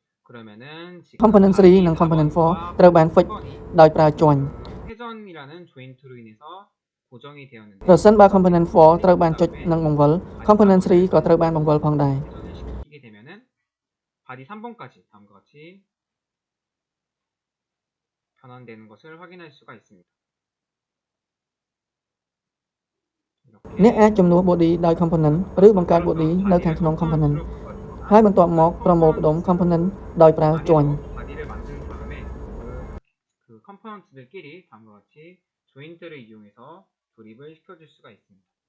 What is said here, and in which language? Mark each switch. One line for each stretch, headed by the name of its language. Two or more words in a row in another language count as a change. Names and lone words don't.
Korean: 그러면은 지금
Khmer: component 3 និង component 4 ត្រូវបាន fix ដោយប្រើ join
Korean: 회전이라는 조인트로 인해서 고정이 되었는데
Khmer: ប្រសិនបើ component 4 ត្រូវបានចុចនិងបង្វិល component 3 ក៏ត្រូវបានបង្វិលផងដែរ
Korean: 회전을 시키게 되면은 바디 3번까지 다음과 같이 변환되는 것을 확인할 수가 있습니다.
Khmer: អ្នកអាចជំនួស body ដោយ component ឬបង្កើត body នៅខាងក្នុង component ហើយបន្ទាប់មកប្រមូលផ្ដុំ component ដោយប្រើ join
Korean: 바디를 만든 다음에 그 컴포넌트들끼리 다음과 같이 조인트를 이용해서 조립을 시켜줄 수가 있습니다.